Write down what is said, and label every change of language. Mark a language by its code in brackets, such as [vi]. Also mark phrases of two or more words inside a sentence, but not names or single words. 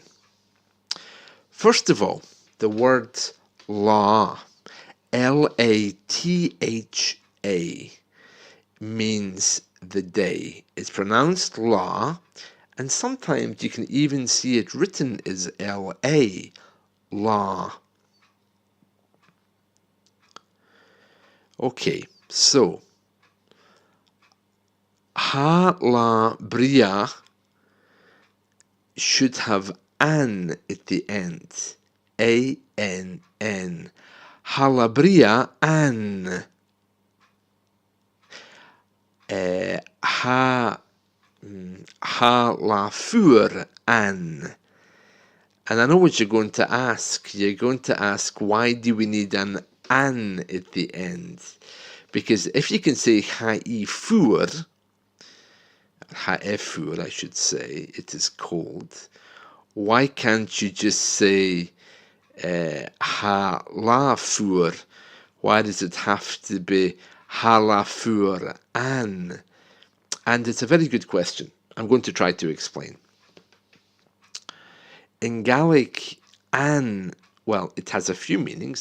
[en] First of all, the word la, L-A-T-H-A, means the day. It's pronounced la, and sometimes you can even see it written as L-A, la. Okay, so [gd] ha la bria [en] should have an at the end. [gd] A-N-N. Ha la bria an. Ha la fuhr an. [en] And I know what you're going to ask. You're going to ask, why do we need an at the end? Because if you can say [gd] ha-i fuhr, ha-e-fuhr, [en] I should say, it is cold, why can't you just say [gd] ha-la fuhr? [en] Why does it have to be [gd] Halafur an? [en] And it's a very good question. I'm going to try to explain. In Gaelic, an, well, it has a few meanings.